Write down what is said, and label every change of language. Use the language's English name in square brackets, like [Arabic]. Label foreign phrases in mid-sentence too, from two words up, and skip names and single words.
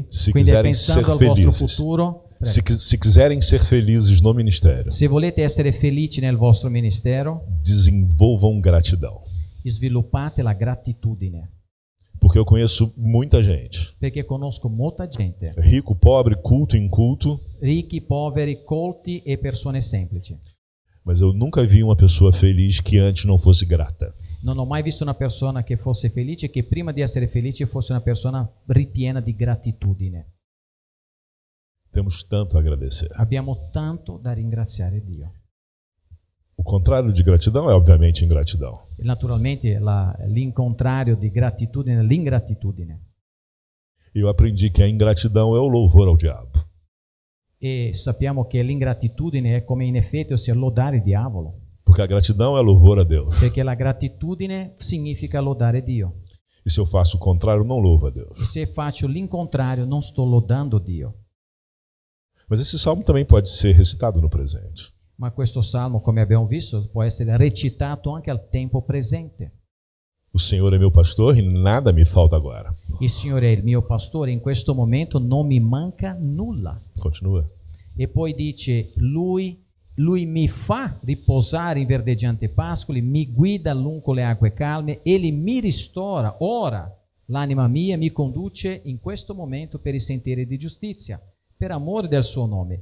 [Portuguese] Se [Italian] Quindi [Portuguese] quiserem [Italian] pensando [Portuguese] ser [Italian] al vostro [Portuguese] felizes. [Italian] futuro, [Portuguese] se quiserem ser felizes no ministério, [Italian] se volete essere felici nel vostro ministero, [Portuguese] desenvolvam gratidão. [Italian] sviluppate la gratitudine. [Portuguese] Porque eu conheço muita gente, [Italian] Perché conosco molta gente, [Portuguese] rico, pobre, culto, inculto, [Italian] ricchi, poveri, colti e persone semplici. [Portuguese] mas eu nunca vi uma pessoa feliz que antes não fosse grata. [Italian] Non ho mai visto una persona che fosse felice e che prima di essere felice fosse una persona ripiena di gratitudine. [Portuguese] Temos tanto a agradecer. [Italian] Abbiamo tanto da ringraziare Dio. [Portuguese] O contrário de gratidão é, obviamente, ingratidão. [Italian] E naturalmente l'incontrario di gratitudine è l'ingratitudine. [Portuguese] Eu aprendi que a ingratidão é o louvor ao diabo. [Italian] E sappiamo che l'ingratitudine è come in effetti, ossia lodare il diavolo. [Portuguese] Porque a gratidão é louvor a Deus. [Italian] Perché la gratitudine significa lodare Dio. [Portuguese] E se eu faço o contrário, não louvo a Deus. [Italian] E se faccio l'incontrario, non sto lodando Dio. [Portuguese] Mas esse salmo também pode ser recitado no presente. [Italian] Ma questo salmo, come abbiamo visto, può essere recitato anche al tempo presente. [Portuguese] O Senhor é meu pastor e nada me falta agora. [Italian] Il Signore è il mio pastore, in questo momento non mi manca nulla. [Portuguese] Continua. [Italian] E poi dice, lui mi fa riposare in verdeggianti pascoli, mi guida lungo le acque calme, egli mi ristora ora l'anima mia, mi conduce in questo momento per i sentieri di giustizia, per amore del suo nome.